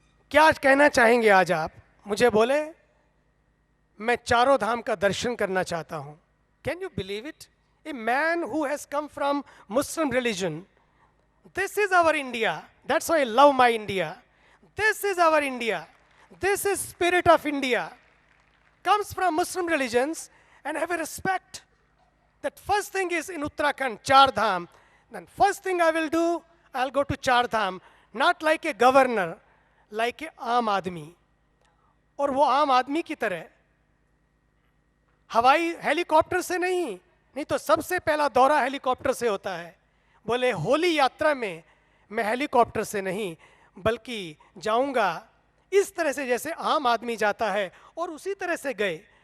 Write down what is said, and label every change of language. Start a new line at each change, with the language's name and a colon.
Hindi: क्या कहना चाहेंगे आज आप? मुझे बोले, मैं चारों धाम का दर्शन करना चाहता हूं।
English: Can you believe it? A man who has come from Muslim religion, this is our India. That's why I love my India. This is our India. This is spirit of India. Comes from Muslim religions and have a respect. That first thing is in Uttarakhand, Char Dham. Then first thing I will do, I'll go to Char Dham. Not like a governor, like a aam aadmi.
Hindi: और वो आम आदमी की तरह हवाई helicopter से नहीं तो सबसे पहला दौरा हेलीकॉप्टर से होता है। बोले होली यात्रा में मैं हेलीकॉप्टर से नहीं बल्कि जाऊंगा इस तरह से जैसे आम आदमी जाता है, और उसी तरह से गए।